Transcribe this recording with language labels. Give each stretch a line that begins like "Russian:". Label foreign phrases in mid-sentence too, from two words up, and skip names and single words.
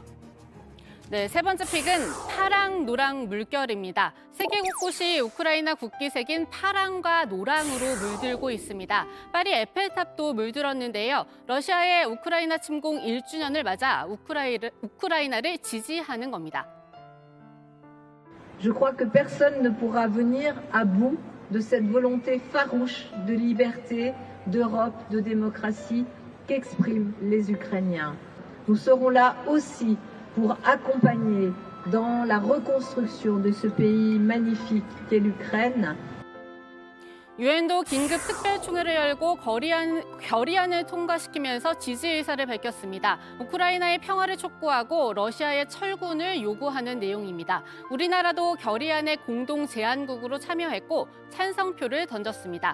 Korean: 네, 세 번째 픽은 파랑, 노랑 물결입니다. 세계 곳곳이 우크라이나 국기 새긴 파랑과 노랑으로 물들고 있습니다. 파리 에펠탑도 물들었는데요. 러시아의 우크라이나 침공 1주년을 맞아 우크라이나를 지지하는 겁니다.
French: Je crois que personne ne pourra venir à bout de cette volonté farouche de liberté, d'Europe, de démocratie qu'expriment les Ukrainiens. Nous serons là aussi pour accompagner dans la reconstruction de ce pays magnifique qu'est l'Ukraine.
Korean: 유엔도 긴급 특별총회를 열고 결의안을 통과시키면서 지지 의사를 밝혔습니다. 우크라이나의 평화를 촉구하고 러시아의 철군을 요구하는 내용입니다. 우리나라도 결의안의 공동 제안국으로 참여했고 찬성표를 던졌습니다.